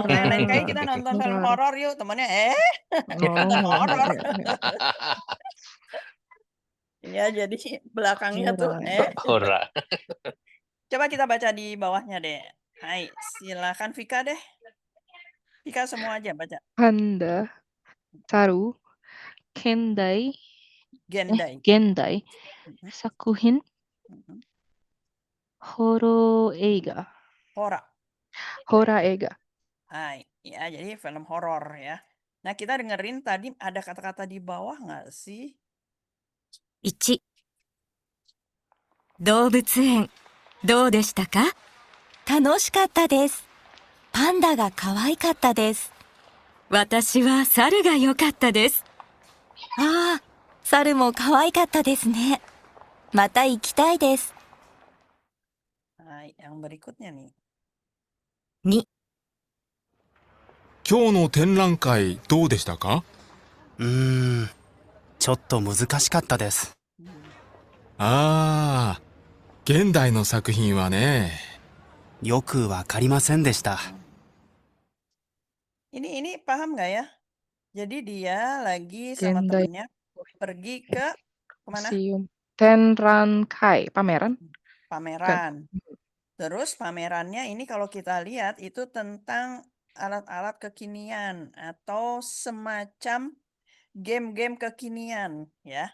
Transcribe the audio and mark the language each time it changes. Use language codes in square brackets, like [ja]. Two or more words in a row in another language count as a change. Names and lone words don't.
[id] Makanya lain kali kita nonton film horor yuk. Temennya nonton Oh, horor. iya, iya. Iya, jadi belakangnya tuh Hora. Hora. Coba kita baca di bawahnya deh. Hai, silakan Vika deh. Vika semua aja baca. [ja] パンダ、猿、現代, Gendai. Gendai, Mhm, Sakuhin, mhm. ホロ映画. Hora. ホラ映画. [id] Hai, ya jadi film horor ya. Nah, kita dengerin tadi ada kata-kata di bawah nggak sih? [ja] 1、動物園、どうでしたか？楽しかったです。パンダが可愛かったです。私は猿が良かったです。ああ、猿も可愛かったですね。また行きたいです。 [id] Hai, yang berikutnya nih. [ja] 2、今日の展覧会どうでしたか？ちょっと難しかったです。ああ、現代の作品はね。よくわかりませんでした。 [id] Ini paham nggak ya? Jadi dia lagi sama Gendai. temennya pergi ke kemana? Museum. Tenrankai, pameran? Pameran. Terus pamerannya ini kalau kita lihat itu tentang alat-alat kekinian atau semacam game-game kekinian ya.